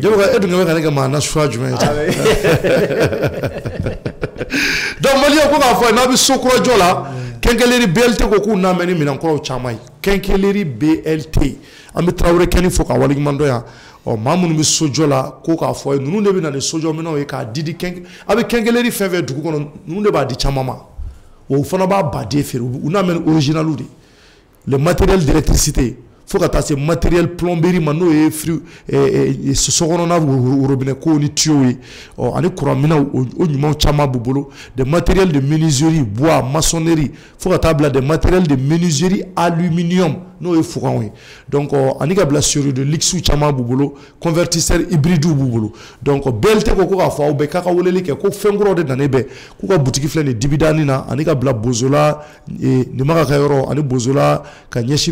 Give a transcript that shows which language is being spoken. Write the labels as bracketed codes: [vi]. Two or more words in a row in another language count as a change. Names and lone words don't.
[bm] Jɛfaga e dun bɛ ka ne kɛ maa na suya jumɛn ye donc maliyɛn ko k'a fɔ n'a bɛ so kura jɔ la kɛnkɛleri BLT ko k'u n'a mɛn ni minɛnkɔrɔw caman ye kɛnkɛleri BLT an bɛ Tarawele Kɛni fo k'a waleɲuman dɔn yan maa minnu bɛ sojɔ la ko k'a fɔ ye ninnu de bɛ na ni sojɔ minɛnw ye k'a di a bɛ kɛnkɛleri fɛn fɛn dugu kɔnɔ ninnu de b'a di caman ma wa u fana b'a baden feere u n'a mɛn ni original [fr] de le matériel d'électricité [bm] fo ka taa se [fr] matériel plomberie [bm] ma n'o ye sokɔnɔna robinet ko ni tuyau ye ani courant minɛnw o ɲumanw caman b'u bolo [fr] des matériels de menuiserie bois maçonnerie [bm] fo ka taa bila [fr] des matériels de menuiserie aluminium [bm] n'o ye fuganw ye donc ani ka bila [fr] serrure de luxe [bm] caman b'u bolo [fr] convertisseur hybride [bm] b'u bolo donc BLT ko k'a fɔ aw bɛɛ k'a ka weleli kɛ ko fɛn kuraw de nalen bɛ k'u ka butigi filɛ nin Dibidani na ani ka bila Bozola Nimaga ka yɔrɔ ani Bozola ka ɲɛsin